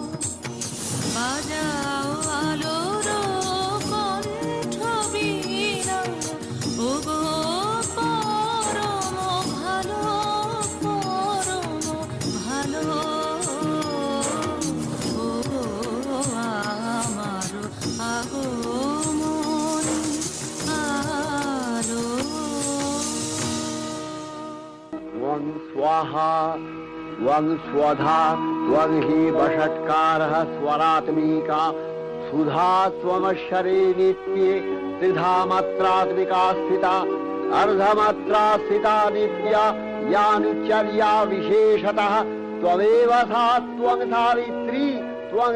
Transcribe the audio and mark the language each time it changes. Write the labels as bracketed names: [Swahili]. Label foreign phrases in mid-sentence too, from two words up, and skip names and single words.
[Bangla] বাজাও আলোর কণ্ঠ বীণা, ওগো পরম ভালো পরম ভালো, ওগো আমারো আগমনী আলো। [Sanskrit] त्वं स्वाहा त्वं स्वधा त्वं हि वषट्कारः स्वरात्मिका सुधा त्वमक्षरे नित्ये त्रिधा मात्रात्मिका स्थिता अर्धमात्रा स्थिता नित्या यानुचर्या विशेषतः त्वमेव सा त्वं धारित्री त्वं